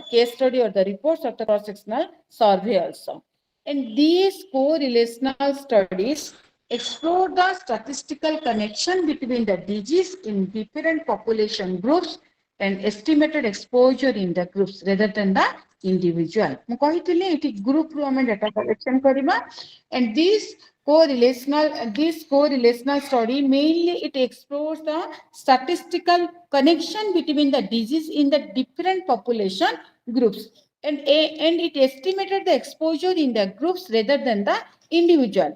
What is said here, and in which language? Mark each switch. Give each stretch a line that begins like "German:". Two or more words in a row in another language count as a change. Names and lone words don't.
English: Case study or the reports of the cross-sectional survey also. And these correlational studies explore the statistical connection between the disease in different population groups and estimated exposure in the groups rather than the individual.
Odia: ମୁଁ କହିଥିଲି ଏଠି group ରୁ ଆମେ data collection କରିବା,
English: and this correlational study mainly it explores the statistical connection between the disease in the different population groups and it estimated the exposure in the groups rather than the individual.